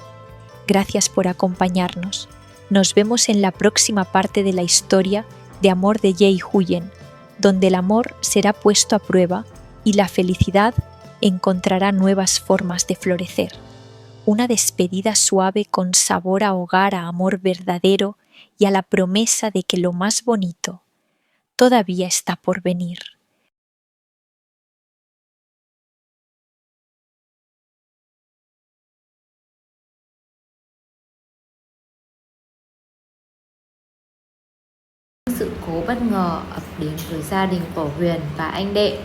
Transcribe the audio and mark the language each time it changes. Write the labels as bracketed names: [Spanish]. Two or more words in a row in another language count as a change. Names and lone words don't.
[Spanish] Gracias por acompañarnos. Nos vemos en la próxima parte de la historia de amor de Ye y Huyen, donde el amor será puesto a prueba y la felicidad encontrará nuevas formas de florecer. Una despedida suave con sabor a hogar, a amor verdadero y a la promesa de que lo más bonito todavía está por venir. [Vietnamese] Sự cố bất ngờ ập đến với gia đình của Huyền và anh Đệ.